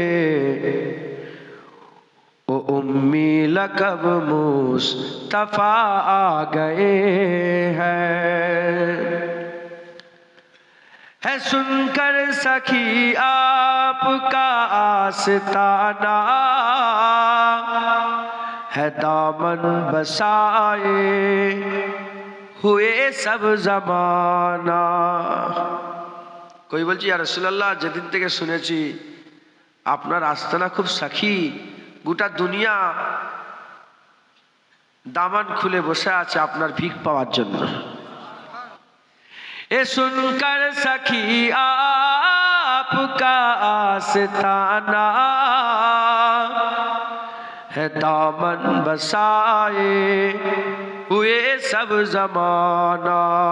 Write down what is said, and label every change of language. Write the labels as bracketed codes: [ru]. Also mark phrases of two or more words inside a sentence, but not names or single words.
[ur] او امی لقب مصطفیٰ آ گئے ہیں، ہے سن کر سخی آپ کا آستانہ، ہے دامن بسائے ہوئے سب زمانہ، کوئی [bn] বলছি [ar] يا رسول الله [bn] যেদিন থেকে শুনেছি আপনার আস্তানা খুব সাখী, গোটা দুনিয়া দামান খুলে বসে আছে আপনার ভিক পাওয়ার জন্য। [ur] اے سن کر سخی آپ کا آستانہ، ہے دامن بسائے ہوئے سب زمانہ،